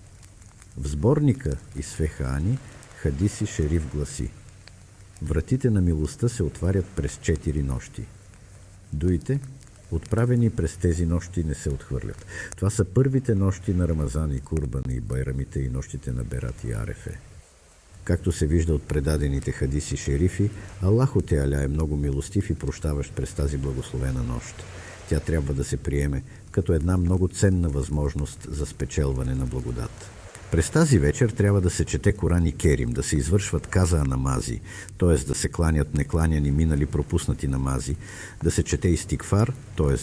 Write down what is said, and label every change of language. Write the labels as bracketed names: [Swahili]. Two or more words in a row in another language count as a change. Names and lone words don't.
[Bulgarian] В сборника Исфехани хадиси шериф гласи: вратите на милостта се отварят през 4 нощи. Дуите, отправени през тези нощи, не се отхвърлят. Това са първите нощи на Рамазан и Курбан и Байрамите и нощите на Берат и Арефе. Както се вижда от предадените хадиси шерифи, Аллаху Теаля е много милостив и прощаващ през тази благословена нощ. Тя трябва да се приеме като една много ценна възможност за спечелване на благодат. През тази вечер трябва да се чете Коран и Керим, да се извършват каза намази, т.е. да се кланят некланяни минали пропуснати намази, да се чете истигфар, т.е.